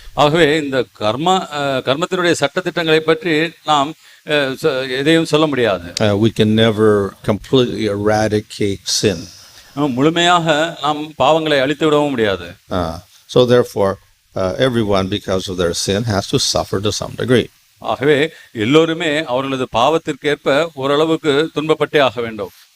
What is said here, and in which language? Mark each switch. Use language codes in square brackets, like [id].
[ta] ஆகவே இந்த கர்மத்தினுடைய சட்டதிட்டங்களை பற்றி நாம் எதையும் சொல்ல முடியாது. [en] We can never completely eradicate sin. [ta] முழுமையாக நாம் பாவங்களை அழித்து விடவும் முடியாது. [en] So therefore everyone because of their sin has to suffer to some degree. [ta] ஆகவே எல்லோருமே அவர்களது பாவத்திற்கேற்ப ஓரளவுக்கு துன்பப்பட்டே ஆக வேண்டும்.